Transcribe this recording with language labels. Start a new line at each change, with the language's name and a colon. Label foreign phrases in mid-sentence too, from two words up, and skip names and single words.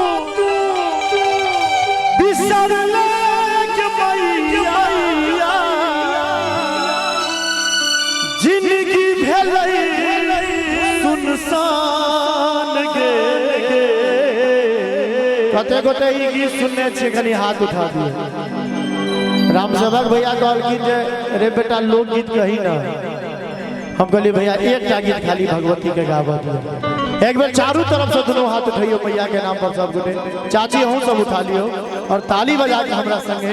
Maithili: बिसरले के मैया जिंदगी भेलै सुनसान गे। कते गोटे ई गीत सुनने छे, कनी हाथ उठा दिए। राम सेवक भैया कहलखिन जे रे बेटा लोकगीत कही ना। हम कहलिए भैया एक गीत खाली भगवती के गावा दियो। एक बार चारों तरफ से दोनों हाथ उठाइयो मैया के नाम पर सब गोटे। चाची हम सब उठा लियो और ताली बजा के हमरा संगे